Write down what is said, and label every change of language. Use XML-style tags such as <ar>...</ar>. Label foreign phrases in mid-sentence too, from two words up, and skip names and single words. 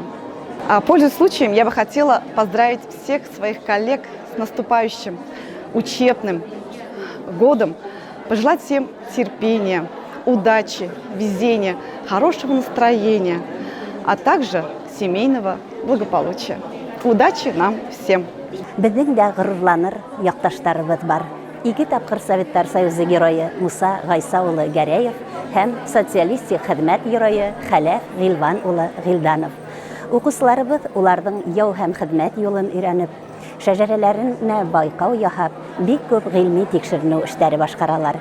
<ru>Пользуясь случаем, я бы хотела поздравить всех своих коллег с наступающим учебным годом, пожелать всем терпения, удачи, везения, хорошего настроения, а также семейного благополучия. Удачи нам всем!</ru> <tt>Ике тапкыр Советтар Союзы геройы Муса Гайса улы Гәрәев һәм социалистик хезмәт геройы Хәләф Гилван улы Гилданов. Укучыларыбыз уларның яу һәм хезмәт юлын өйрәнеп, шәҗәрәләренә байкау яһап, бик күп гыйльми тикшеренү эшләре башкаралар.</tt>